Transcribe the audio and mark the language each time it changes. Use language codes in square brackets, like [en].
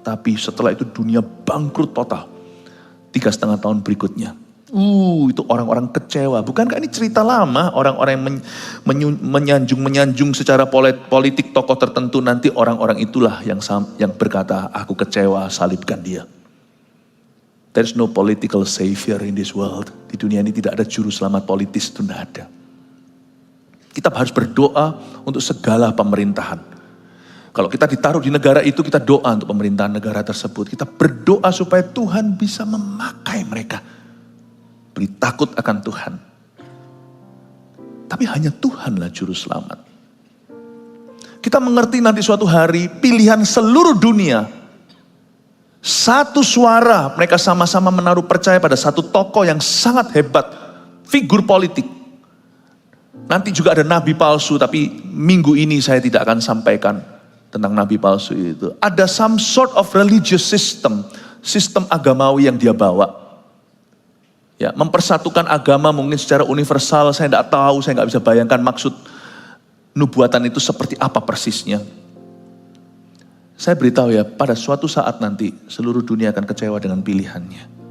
[id] Tapi setelah itu dunia bangkrut total. 3,5 tahun berikutnya. Itu orang-orang kecewa. Bukankah ini cerita lama, orang-orang yang menyanjung secara politik tokoh tertentu, nanti orang-orang itulah yang berkata, aku kecewa, salibkan dia. [en] There's no political savior in this world. [id] Di dunia ini tidak ada juru selamat politis, itu tidak ada. Kita harus berdoa untuk segala pemerintahan. Kalau kita ditaruh di negara itu, kita doa untuk pemerintahan negara tersebut. Kita berdoa supaya Tuhan bisa memakai mereka. Beri takut akan Tuhan. Tapi hanya Tuhanlah juru selamat. Kita mengerti nanti suatu hari pilihan seluruh dunia. Satu suara, mereka sama-sama menaruh percaya pada satu tokoh yang sangat hebat. Figur politik. Nanti juga ada nabi palsu, tapi minggu ini saya tidak akan sampaikan tentang nabi palsu itu. Ada [en] some sort of religious system. [id] Sistem agamawi yang dia bawa. Ya, mempersatukan agama mungkin secara universal, saya tidak tahu, saya nggak bisa bayangkan maksud nubuatan itu seperti apa persisnya. Saya beritahu ya, pada suatu saat nanti seluruh dunia akan kecewa dengan pilihannya.